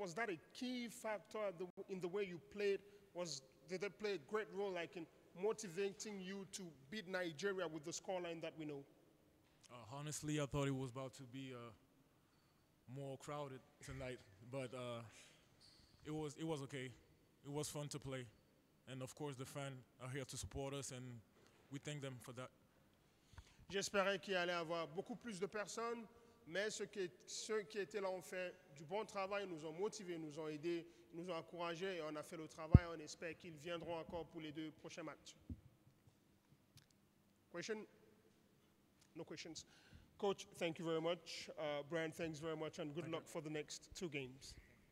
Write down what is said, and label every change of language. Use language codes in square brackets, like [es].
[en] Was that a key factor in the way you played? Did they play a great role like in motivating you to beat Nigeria with the scoreline that we know? Honestly, I thought it was about to be more crowded tonight, but it was okay. It was fun to play, and of course the fans are here to support us, and we thank them for that. [fr] J'espérais qu'il allait y avoir beaucoup plus de personnes, mais ceux qui étaient là ont fait du bon travail, nous ont motivés, nous ont aidés, nous ont encouragés et on a fait le travail. On espère qu'ils viendront encore pour les 2 prochains matchs. Question? [en] No questions. Coach, thank you very much. BRYAN, thanks very much, and good luck for the next 2 games.